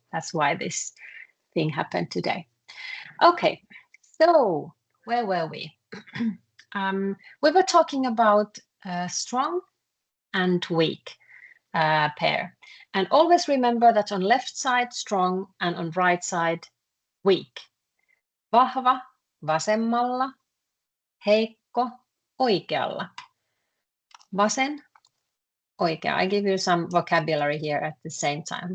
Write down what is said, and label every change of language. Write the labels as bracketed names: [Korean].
[English] That's why this thing happened today. Okay, so where were we? We were talking about strong and weak pair, and always remember that on left side strong and on right side weak. [Finnish] Vahva vasemmalla, heikko oikealla. Vasen, oikea. [English] I give you some vocabulary here at the same time.